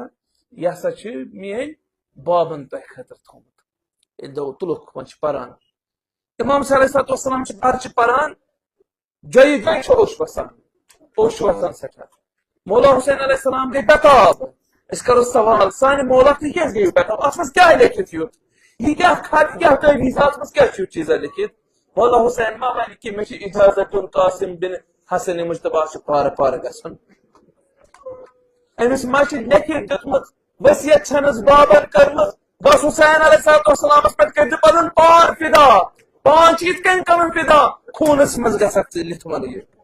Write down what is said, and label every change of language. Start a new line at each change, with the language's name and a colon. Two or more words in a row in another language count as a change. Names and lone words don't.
Kashmiri: یہِ ہسا چھُ میٲنۍ بابن تۄہہِ خٲطرٕ تھوٚومُت ییٚلہِ دوٚپ تُلُکھ وۄنۍ چھِ پران امام
Arabic: صلی علیہ الصلوۃ والسلام
Kashmiri: چھِ پرچہِ پران جایہِ جایہِ چھُ اوٚش وسان سٮ۪ٹھاہ مولا حسین
Arabic: علیہ السلام
Kashmiri: گٔے بےتاب أسۍ کرو سوال سانہِ مولا تُہۍ کیٛازِ گٔیِو بےتاب اتھ منٛز کیٛاہ لیکھِتھ یُتھ یہ کیا خط کیا تعویذ اتھ منٛز کیٛاہ چھُ چیٖزا لیکھِتھ مولا حسین ما ونہِ کہِ مےٚ چھِ اجازت دیُن قاسم بن حسن مجتبیٰ چھُ پارٕ گژھُن أمِس ما چھِ لیکھِتھ دیُتمُت ؤصیت چھنس بابن کٔرمٕژ بس حسین
Arabic: علیہ الصلوۃ والسلامس
Kashmiri: پٮ۪ٹھ کٔرۍ زِ پنُن پان فدا پان چھِ یِتھ کٔنۍ کرُن فدا خوٗنس منٛز گژھکھ ژٕ لِتھوَن یہِ